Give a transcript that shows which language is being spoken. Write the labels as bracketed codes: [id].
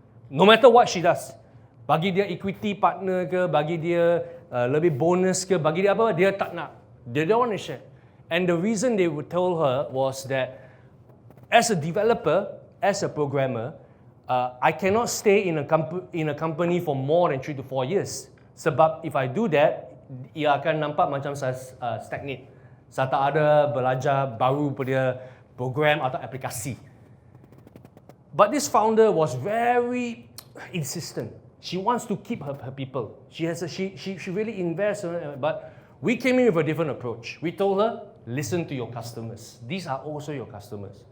[en] No matter what she does. [ms] Bagi dia equity partner ke, bagi dia lebih bonus ke, bagi dia apa, dia tak nak. [en] They don't want to share. And the reason they would tell her was that as a developer, as a programmer, I cannot stay in a company for more than 3 to 4 years. [ms] Sebab [en] if I do that, [ms] ia akan nampak macam saya stagnate. Saya tak ada belajar baru pada program atau aplikasi. [en] But this founder was very insistent. She wants to keep her people. She really invests in it, but we came in with a different approach. We told her, listen to your customers. These are also your customers.